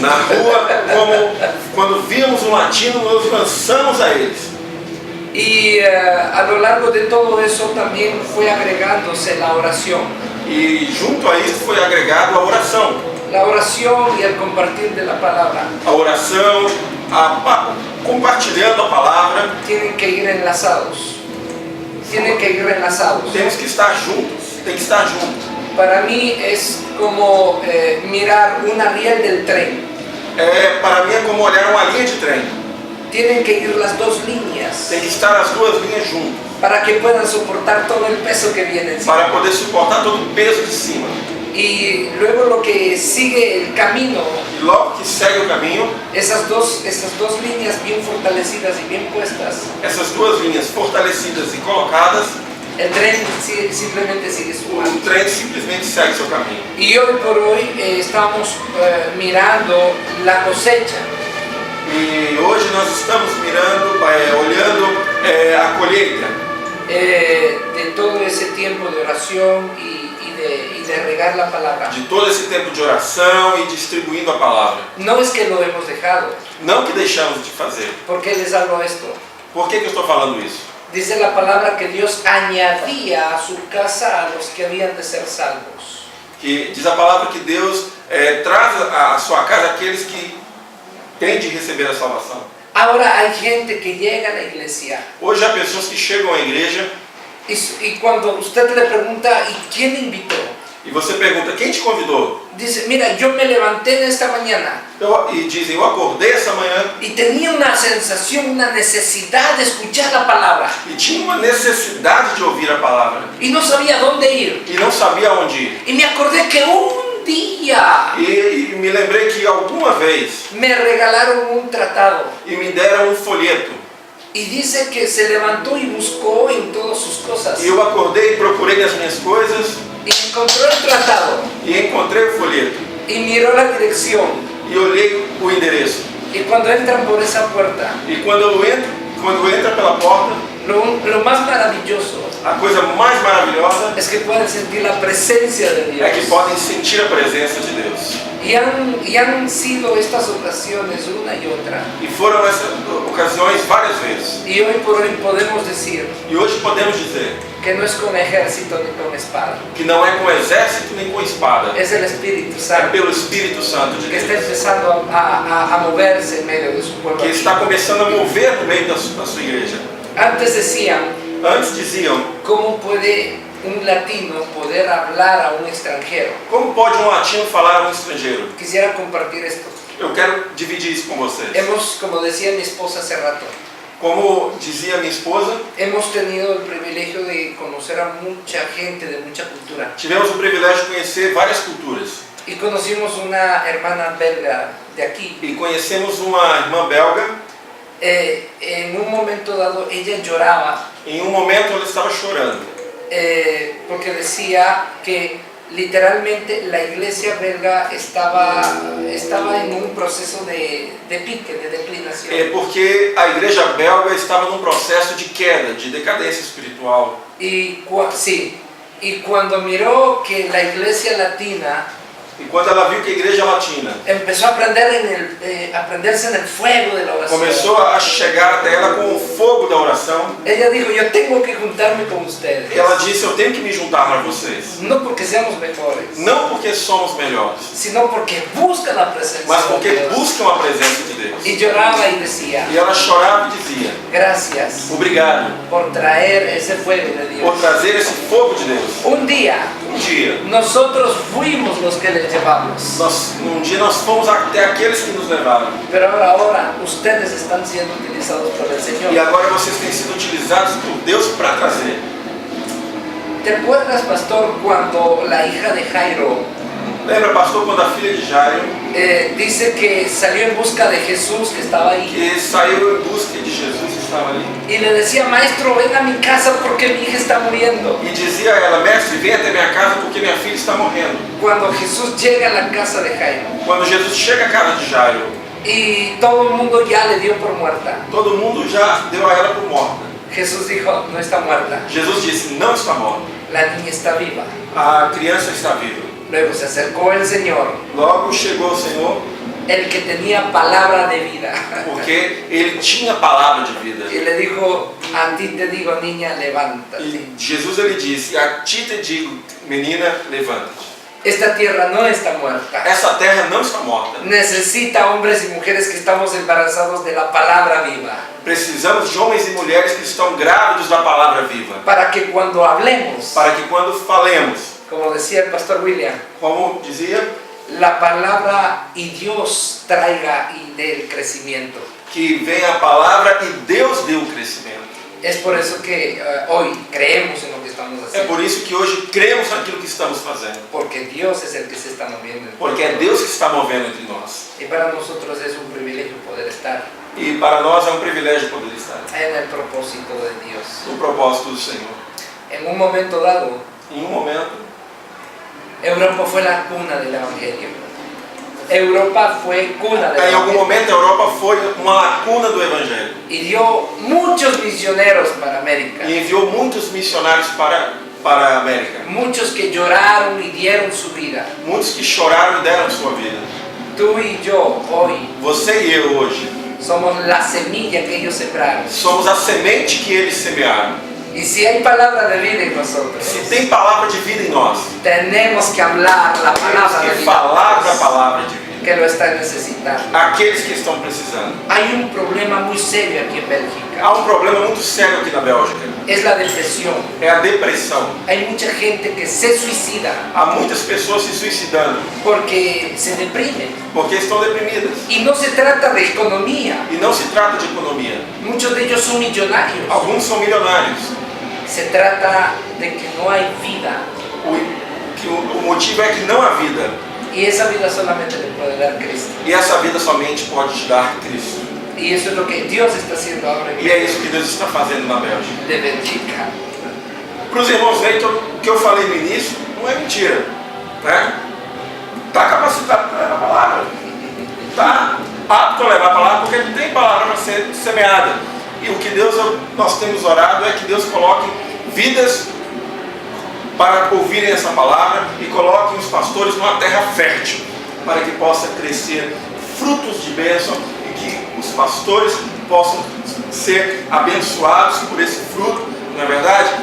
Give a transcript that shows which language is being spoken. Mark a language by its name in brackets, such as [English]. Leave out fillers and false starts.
[Portuguese] Na rua, quando víamos um latino, nos lançamos a eles. [Spanish] Y a lo largo de todo eso también fue agregándose la oración. [Portuguese] E junto a isso foi agregado a oração. [Spanish] La oración y el compartir de la palabra [Portuguese] A oração, compartilhando a palavra. [Spanish] tienen que ir enlazados. Tienen que ir enlazados. [Portuguese] Temos que estar juntos, tem que estar junto. [Spanish] Para mí es como mirar una riel del tren. [Portuguese] Para mim é como olhar uma linha de trem. [Spanish] Tienen que ir las dos líneas [Portuguese] Tem que estar as duas linhas juntas. [Spanish] para que puedan soportar todo el peso que viene encima. [Portuguese] Para poder suportar todo o peso de cima. [Spanish] Y luego lo que sigue el camino, [Portuguese] E logo que segue o caminho, [Spanish] esas dos líneas bien fortalecidas y bien puestas, [Portuguese] essas duas linhas fortalecidas e colocadas, [Spanish] el tren simplemente sigue su [Portuguese] o [Spanish] marcha. [Portuguese] trem simplesmente segue seu caminho. [Spanish] Y hoy por hoy estamos mirando la cosecha. [Portuguese] E hoje nós estamos mirando, olhando a colheita [Spanish] De todo ese tiempo de oración y de regar la palabra. [Portuguese] de todo esse tempo de oração e distribuindo a palavra. [Spanish] No es que lo hemos dejado. [Portuguese] Não que deixamos de fazer. [Spanish] ¿Por qué les hablo esto? [Portuguese] Por que eu estou falando isso? [Spanish] Dice la palabra que Dios añadía a su casa a los que habían de ser salvos. [Portuguese] Que diz a palavra que Deus traz à sua casa aqueles que têm de receber a salvação. [Spanish] Ahora hay gente que llega a la iglesia [Portuguese] Hoje há pessoas que chegam à igreja [Spanish] y cuando usted le pregunta ¿y quién invitó? [Portuguese] e você pergunta, quem te convidou? [Spanish] Dice, mira, yo me levanté en esta mañana [Portuguese] E dizem, eu acordei essa manhã [Spanish] y tenía una sensación, una necesidad de escuchar la palabra [Portuguese] e tinha uma necessidade de ouvir a palavra [Spanish] y no sabía dónde ir. [Portuguese] e não sabia onde ir. [Spanish] Y me acordé que un día [Portuguese] E me lembrei que alguma vez [Spanish] me regalaron un tratado [Portuguese] e me deram um folheto. [Spanish] y dice que se levantó y buscó en todas sus cosas [Portuguese] E eu acordei, procurei nas minhas coisas [Spanish] y encontró el tratado [Portuguese] e encontrei o folheto. [Spanish] y miró la dirección. [Portuguese] E olhei o endereço. [Spanish] Y cuando entran por esa puerta, [Portuguese] E quando entra pela porta, [Spanish] lo más maravilloso [Portuguese] a coisa mais maravilhosa [Spanish] es que pueden sentir la presencia de Dios. [Portuguese] é que podem sentir a presença de Deus. [Spanish] Y han sido estas ocasiones una y otra. [Portuguese] E foram essas ocasiões várias vezes. [Spanish] Y hoy por hoy podemos decir [Portuguese] E hoje podemos dizer [Spanish] que no es con ejército ni con espada. [Portuguese] que não é com exército nem com espada, [Spanish] Es el Espíritu [Portuguese] é [Spanish] Santo [Portuguese] pelo Espírito Santo de [Spanish] que está [Portuguese] Deus, [Spanish] empezando a moverse en medio de su pueblo. [Portuguese] que está começando a mover no meio da sua igreja. [Spanish] Antes decían, [Portuguese] Antes diziam, [Spanish] ¿cómo puede un latino poder hablar a un extranjero? [Portuguese] como pode um latino falar a um estrangeiro? [Spanish] Quisiera compartir esto. [Portuguese] Eu quero dividir isso com vocês. [Spanish] Como decía mi esposa hace rato, [Portuguese] Como dizia minha esposa, [Spanish] hemos tenido el privilegio de conocer a mucha gente de mucha cultura. [Portuguese] tivemos o privilégio de conhecer várias culturas. [Spanish] Y conocimos una hermana belga de aquí. [Portuguese] E conhecemos uma irmã belga. [Spanish] En un momento dado ella lloraba [Portuguese] Em um momento ela estava chorando, [Spanish] porque decía que literalmente la iglesia belga estaba en un proceso de pique, de declinación. [Portuguese] porque a igreja belga estava num processo de queda, de decadência espiritual. [Spanish] Y cuando miró que la iglesia latina [Portuguese] E quando ela viu que a igreja latina [Spanish] empezó a aprenderse en el fuego de la oración. [Portuguese] começou a chegar até ela com o fogo da oração, [Spanish] Ella dijo, yo tengo que juntarme con ustedes. [Portuguese] ela disse, eu tenho que me juntar a vocês. [Spanish] No porque seamos mejores, [Portuguese] Não porque somos melhores, [Spanish] sino porque buscan la presencia [Portuguese] mas [Spanish] de [Portuguese] porque [Spanish] Dios. [Portuguese] buscam a presença de Deus. [Spanish] Y lloraba y decía, [Portuguese] E ela chorava e dizia, [Spanish] gracias [Portuguese] obrigado [Spanish] por traer esse fuego de [Portuguese] por [Spanish] Dios. [Portuguese] trazer esse fogo de Deus. [Spanish] Un día, [Portuguese] Um dia, [Spanish] nosotros fuimos los que les llevamos. [Portuguese] nós fomos até aqueles que nos levaram. [Spanish] Pero ahora ustedes están siendo utilizados por el [Portuguese] E [Spanish] Señor. [Portuguese] agora vocês têm sido utilizados por Deus para trazer. [Spanish] ¿Te acuerdas, pastor, cuando la hija de Jairo [Portuguese] Lembra, pastor, quando a filha de Jairo, [Spanish] dice que salió en busca de Jesús que estaba ahí [Portuguese] que saiu em busca de Jesus que estava ali, [Spanish] y le decía, maestro, ven a mi casa porque mi hija está muriendo? [Portuguese] e dizia a ela, mestre, vem até minha casa porque minha filha está morrendo. [Spanish] Cuando Jesús llega a la casa de Jairo [Portuguese] Quando Jesus chega à casa de Jairo, [Spanish] y todo el mundo ya le dio por muerta, [Portuguese] todo mundo já deu a ela por morta. [Spanish] Jesús dijo, no está muerta, [Portuguese] Jesus disse, não está morta, [Spanish] la niña está viva. [Portuguese] a criança está viva. [Spanish] Luego se acercó el Señor, [Portuguese] Logo chegou o Senhor, [Spanish] el que tenía palabra de vida, [Portuguese] porque ele tinha palavra de vida. [Spanish] y le dijo, a ti te digo, niña, levántate. [Portuguese] E Jesus ele disse, a ti te digo, menina, levanta-te. [Spanish] Esta tierra no está muerta. [Portuguese] Essa terra não está morta. [Spanish] Necesita hombres y mujeres que estamos embarazados de la palabra viva, [Portuguese] Precisamos de homens e mulheres que estão grávidos da palavra viva, [Spanish] para que cuando hablemos, [Portuguese] para que quando falemos, [Spanish] como decía el pastor William, [Portuguese] como dizia, [Spanish] la palabra y Dios traiga y dé el crecimiento. [Portuguese] que venha a palavra e Deus dê o crescimento. [Spanish] Es por eso que hoy creemos en lo que estamos [Portuguese] É [Spanish] haciendo, [Portuguese] por isso que hoje cremos naquilo que estamos fazendo, [Spanish] porque Dios es el que se está moviendo. [Portuguese] porque é Deus que está movendo entre nós. [Spanish] Y para nosotros es un privilegio poder estar [Portuguese] E para nós é um privilégio poder estar [Spanish] en el propósito de Dios. [Portuguese] no propósito do Senhor. [Spanish] En un momento dado, [Portuguese] Em um momento, [Spanish] Europa fue la cuna del Evangelio. Europa fue cuna del [Portuguese] em algum [Spanish] Evangelio. [Portuguese] momento a Europa foi uma lacuna do Evangelho [Spanish] Y dio muchos misioneros para América. [Portuguese] e enviou muitos missionários para a América. [Spanish] Muchos que lloraron y dieron su vida. [Portuguese] Muitos que choraram e deram sua vida. [Spanish] Tú y yo hoy [Portuguese] Você e eu hoje [Spanish] somos la semilla que ellos sembraron. [Portuguese] somos a semente que eles semearam. [Spanish] Y si hay palabra de vida en nosotros, [Portuguese] Se tem palavra de vida em nós, [Spanish] tenemos que hablar la [Portuguese] temos [Spanish] palabra de [Portuguese] que [Spanish] vida [Portuguese] falar da palavra de vida. [Spanish] que lo están necesitando. [Portuguese] Aqueles que estão precisando. [Spanish] Hay un problema muy serio aquí en Bélgica. [Portuguese] Há um problema muito sério aqui na Bélgica. [Spanish] Es la depresión. [Portuguese] É a depressão. [Spanish] Hay mucha gente que se suicida [Portuguese] Há muitas pessoas se suicidando [Spanish] porque se deprimen. [Portuguese] porque estão deprimidas. [Spanish] Y no se trata de economía. [Portuguese] E não se trata de economia. [Spanish] Muchos de ellos son millonarios. [Portuguese] Alguns são milionários. [Spanish] Se trata de que no hay vida. [Portuguese] O motivo é que não há vida. [Spanish] Y esa vida solamente le puede dar Cristo. [Portuguese] E essa vida somente pode te dar Cristo. [Spanish] Y eso es lo que Dios está haciendo ahora en [Portuguese] E é isso que Deus está fazendo na Bélgica. [Spanish] de Bélgica. [Portuguese] Para os irmãos verem que o que eu falei no início não é mentira. Né? Está capacitado para levar a palavra. Está apto a levar a palavra porque ele tem palavra para ser semeada. E o que nós temos orado é que Deus coloque vidas para ouvirem essa palavra e coloquem os pastores numa terra fértil, para que possa crescer frutos de bênção e que os pastores possam ser abençoados por esse fruto. Não é verdade?